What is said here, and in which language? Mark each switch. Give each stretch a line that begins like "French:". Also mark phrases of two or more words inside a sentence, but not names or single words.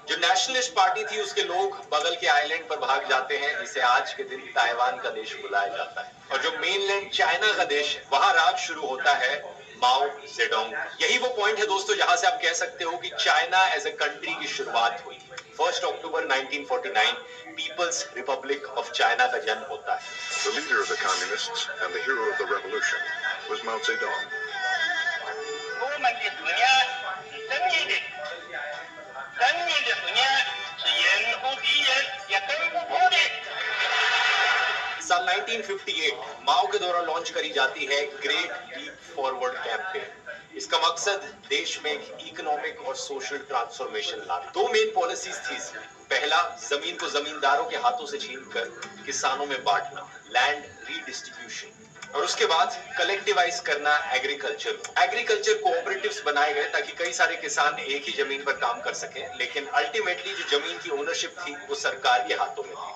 Hindi: जो
English: Nationalist Party
Hindi: थी उसके लोग बगल के आइलैंड पर भाग जाते हैं, जिसे आज के दिन ताइवान का देश बुलाया जाता है। और जो मेनलैंड चाइना का देश है, वहां राज शुरू होता है माओ जेडोंग। यही वो पॉइंट है दोस्तों जहां से आप कह सकते हो कि
English: China as a country
Hindi: की शुरुआत हुई। 1 अक्टूबर 1949 पीपल्स रिपब्लिक ऑफ चाइना का जन्म होता है।
English: The leader of the communists and the hero of the revolution was Mao Zedong.
Chinese: 我们的思念是正义的，正义的思念是严复敌人也攻不破的。
Hindi: साल 1958 माओ के द्वारा लॉन्च करी जाती है ग्रेट लीप फॉरवर्ड कैंपेन। इसका मकसद देश में एक इकोनॉमिक और
English: social transformation
Hindi: लाना। दो
English: main policies
Hindi: थी इसमें। पहला, जमीन को जमींदारों के हाथों से छीनकर किसानों में बांटना,
English: land redistribution,
Hindi: और उसके बाद कलेक्टिवाइज करना
English: agriculture cooperatives
Hindi: बनाए गए ताकि कई सारे किसान एक ही जमीन पर काम कर सके, लेकिन अल्टीमेटली जो जमीन की ओनरशिप थी वो सरकार के हाथों में थी।